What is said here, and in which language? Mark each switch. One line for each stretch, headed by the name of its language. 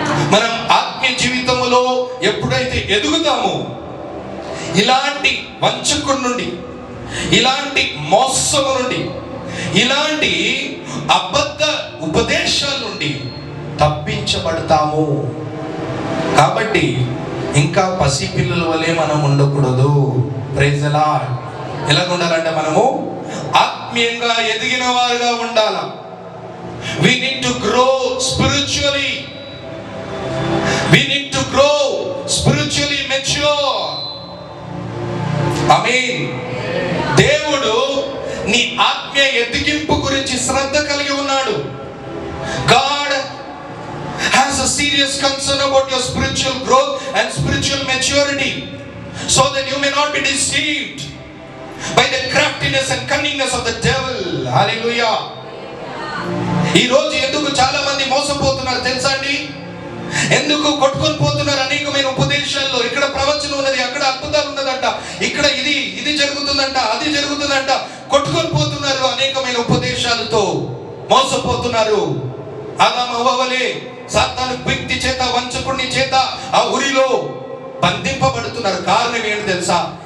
Telugu: మనం ఆత్మీయ జీవితంలో ఎప్పుడైతే ఎదుగుతామో, ఇలాంటి వంచకుడి నుండి, ఇలాంటి మోసము నుండి, ఇలాంటి అబద్ధ ఉపదేశాల నుండి తప్పించబడతాము. కాబట్టి ఇంకా పసిపిల్లల వలె మనం ఉండకూడదు.
English: Praise the lord.
Telugu: ఎలాగ ఉండాలంటే, మనము ఆత్మీయంగా ఎదిగిన వారుగా ఉండాల.
English: We need to grow spiritually. We need to grow spiritually mature.
Telugu: ఆమేన్. దేవుడు నీ ఆత్మీయ ఎదిగింపు గురించి శ్రద్ధ కలిగి ఉన్నాడు.
English: God has a serious concern about your spiritual growth and spiritual maturity, so that you may not be deceived by the craftiness and cunningness of the devil. Hallelujah.
Telugu: ఈ రోజు ఎందుకు చాలా మంది మోసపోతున్నారు తెలుసా అండి? ఎందుకు కొట్టుకొని పోతున్నారు? అనేకమైన ఉపదేశాల్లో, ఇక్కడ ప్రవచనం ఉన్నది, అక్కడ అద్భుతాలు ఉన్నదంట, ఇక్కడ ఇది జరుగుతుందంట, అది జరుగుతుందంట, కొట్టుకొని పోతున్నారు. అనేకమైన ఉపదేశాలతో మోసపోతున్నారు. ఆదాము హవ్వ వలె సాతాను వ్యక్తి చేత, వంచకుని చేత ఆ ఉరిలో బంధింపబడుతున్నారు. కారణం ఏంటి తెలుసా?